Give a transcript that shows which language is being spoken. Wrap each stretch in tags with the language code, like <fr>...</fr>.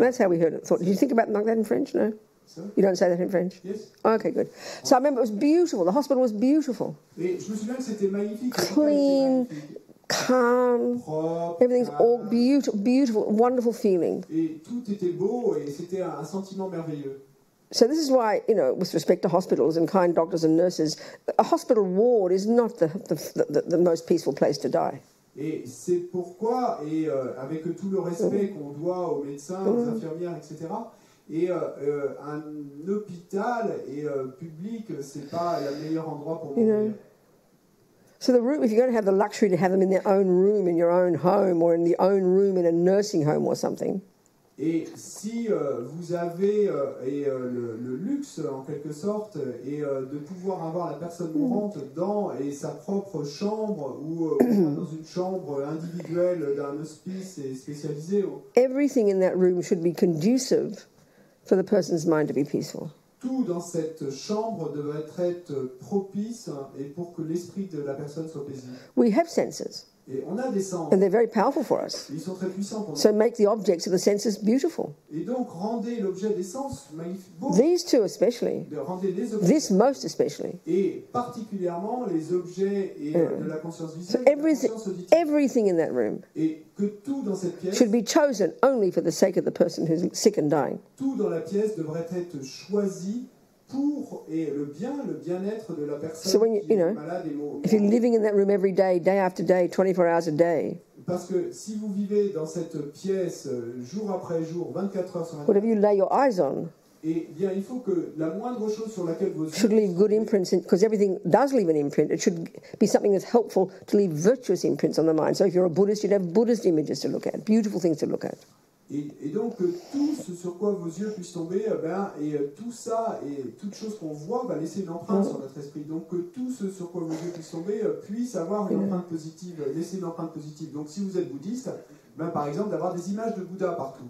<en>That's how we heard it. Did you think about it like that in French? No? So? You don't say that in French? Yes. Okay, good. So I remember it was beautiful. The hospital was beautiful.</en> <fr>Et je me souviens que c'était magnifique.</fr> <en>Clean, calm,</en> <fr>propre,</fr> <en>everything's all beautiful, wonderful feeling.</en> <fr>Et tout était beau et c'était un sentiment merveilleux.</fr> <en>So this is why, with respect to hospitals and kind doctors and nurses, a hospital ward is not the most peaceful place to die.</en> <fr>Et c'est pourquoi, avec tout le respect qu'on doit aux médecins, aux infirmières, etc., et un hôpital public, c'est pas le meilleur endroit pour mourir.</fr> <en>So the room, if you're going to have the luxury to have them in their own room in your own home or in the own room in a nursing home or something.</en> <fr>Et si vous avez le luxe, en quelque sorte, de pouvoir avoir la personne mourante dans sa propre chambre ou dans une chambre individuelle d'un hospice spécialisé.</fr> <en>Everything in that room should be conducive for the person's mind to be peaceful.</en> <fr>Tout dans cette chambre devrait être propice et pour que l'esprit de la personne soit paisible.</fr> <en>We have senses.</en> <fr>Et on a des sens.</fr> <en>And they're very powerful for us.</en> <fr>Ils sont très puissants pour nous.</fr> <en>So make the objects of the senses beautiful.</en> <fr>Et donc rendez l'objet des sens magnifique, beau.</fr> <en>These two especially.</en> <fr>Rendez les objets.</fr> <en>This most especially.</en> <fr>Et particulièrement les objets de la conscience visuelle.</fr> <en>So everything in that room.</en> <fr>Et que tout dans cette pièce</fr> <en>should be chosen only for the sake of the person who's sick and dying.</en> <fr>Tout dans la pièce devrait être choisi pour le bien-être de la personne</fr> <en>so when</en> <fr>qui est malade et</fr> <en>if you're living in that room every day, day after day, 24 hours a day.</en> <fr>Parce que si vous vivez dans cette pièce jour après jour, 24 heures sur 24,</fr> <en>whatever you lay your eyes on,</en> <fr>et bien il faut que la moindre chose sur laquelle vous</fr> <en>should leave good imprints, because everything does leave an imprint. It should be something that's helpful to leave virtuous imprints on the mind. So if you're a Buddhist, you'd have Buddhist images to look at, beautiful things to look at.</en> <fr>Et donc tout ce sur quoi vos yeux puissent tomber, tout ça et toute chose qu'on voit va laisser une empreinte sur notre esprit. Donc que tout ce sur quoi vos yeux puissent tomber puisse avoir une empreinte positive, laisser une empreinte positive. Donc si vous êtes bouddhiste, par exemple d'avoir des images de Bouddha partout.</fr>